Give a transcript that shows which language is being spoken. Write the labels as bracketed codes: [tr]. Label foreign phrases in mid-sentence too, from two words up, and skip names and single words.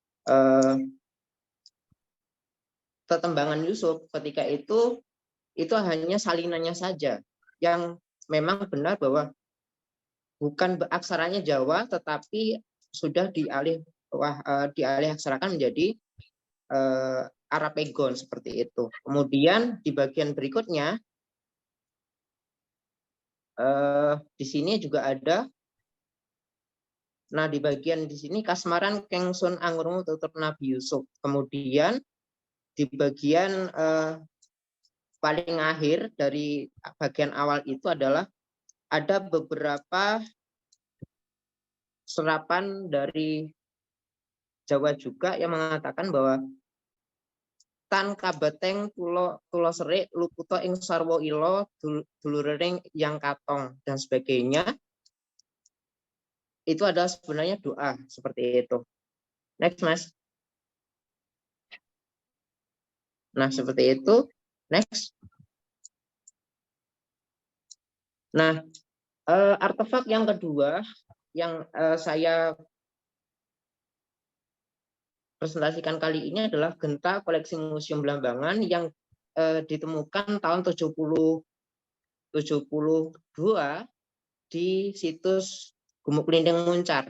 [id] tetembangan Yusuf ketika itu hanya salinannya saja yang memang benar bahwa bukan aksaranya Jawa tetapi sudah dialih aksarakan menjadi Arapegon seperti itu. Kemudian di bagian berikutnya di sini juga ada. Nah di bagian di sini [jv] kasmaran kengsun angrungu tutur Nabi Yusuf. [id] Kemudian di bagian paling akhir dari bagian awal itu adalah ada beberapa serapan dari Jawa juga yang mengatakan bahwa [jv] tan kabeteng tulo serik luputo ing sarwo ilo dulurering yang katong [id] dan sebagainya. Itu adalah sebenarnya doa seperti itu. Next, Mas. Nah, seperti itu. Next. Nah, artefak yang kedua yang saya presentasikan kali ini adalah genta koleksi Museum Belambangan yang ditemukan tahun 72 di situs Gumuk Lindeng Muncar.